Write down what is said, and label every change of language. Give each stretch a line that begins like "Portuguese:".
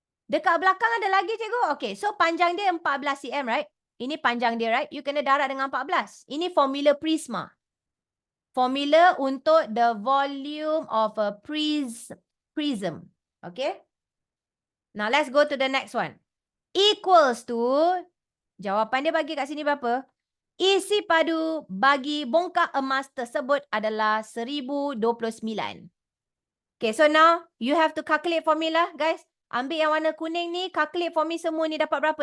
Malay: Dekat belakang ada lagi, cikgu. Okay, so panjang dia 14 cm, right? Ini panjang dia, right? You kena darab dengan 14. Ini formula prisma. Formula untuk
English: the volume of a prism.
Malay: Okay?
English: Now, let's go to the next one.
Malay: Equals to, jawapan dia bagi kat sini berapa? Isi padu bagi bongkak emas tersebut adalah 1029.
English: Okay, so now you have to calculate formula, guys.
Malay: Ambil yang warna kuning ni,
English: calculate for me
Malay: semua ni dapat berapa?